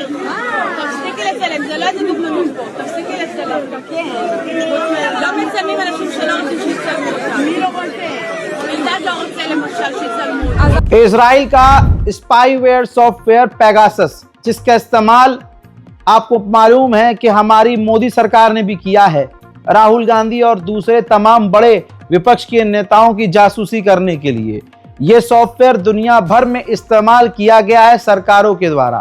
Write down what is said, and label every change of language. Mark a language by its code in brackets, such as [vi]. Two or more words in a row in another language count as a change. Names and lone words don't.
[he] תפסיקי לצלם, זה לא איזה דוגמנות פה. תפסיקי לצלם. לא מצלמים אנשים שלא רוצים שיצלמו אותם. מי לא רוצה? אלדד לא רוצה למשל שיצלמו אותם. [hi] इजराइल का [en] spyware software [hi] पेगासस, जिसका इस्तेमाल आपको मालूम है कि हमारी मोदी सरकार ने भी किया है, राहुल गांधी और दूसरे तमाम बड़े विपक्ष के नेताओं की जासूसी करने के लिए। यह सॉफ्टवेयर दुनिया भर में इस्तेमाल किया गया है सरकारों के द्वारा।